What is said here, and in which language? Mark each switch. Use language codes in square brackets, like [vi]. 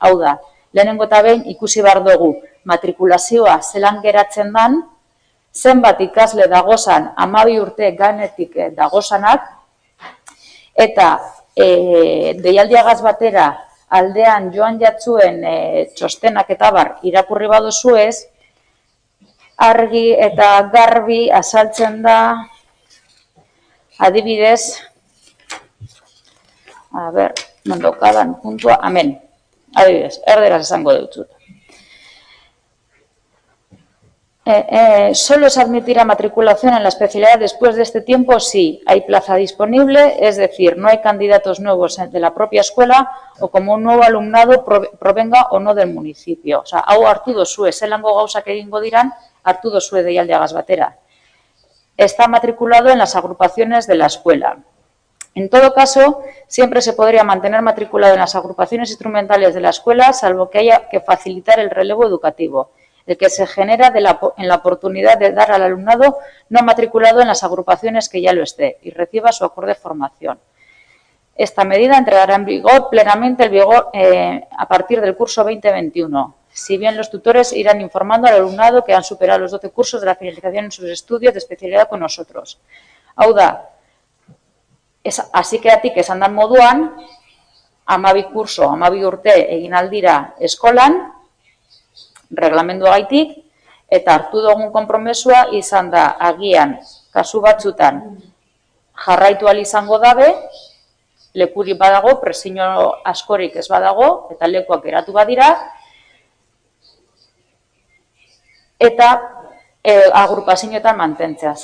[eu] Hau da, lehenengo eta behin ikusi behar dugu matrikulazioa zelan geratzen dan, zenbat ikasle dagozan 12 urte ganetik dagozanak, eta deialdiagaz batera aldean joan jatzuen txostenak eta bar irakurri baduzuez, argi eta garbi azaltzen da, adibidez, a ber, nondokadan puntua, amen, adibidez, erderaz esango dut. [es] ¿Solo se admitirá matriculación en la especialidad después de este tiempo? Sí, hay plaza disponible, es decir, no hay candidatos nuevos de la propia escuela o como un nuevo alumnado provenga o no del municipio. O sea, [eu] hau hartu dozue, zelango gauzak egingo diran, hartu dozue deialdiagaz batera. [es] Está matriculado en las agrupaciones de la escuela. En todo caso, siempre se podría mantener matriculado en las agrupaciones instrumentales de la escuela, salvo que haya que facilitar el relevo educativo. el que se genera en la oportunidad de dar al alumnado no matriculado en las agrupaciones que ya lo esté y reciba su acorde formación. Esta medida entrará en vigor plenamente a partir del curso 2021, si bien los tutores irán informando al alumnado que han superado los 12 cursos de la finalización en sus estudios de especialidad con nosotros. [eu] Hau da, hasikeatik esan dan moduan, 12 kurso, 12 urte egin aldira eskolan, reglamenduagaitik, eta hartu dugun konpromesua izan da agian kasu batzutan jarraitu ahal izango dabe, lekurik badago, presio askorik ez badago, eta lekuak geratu badira, eta agrupazioetan mantentzea.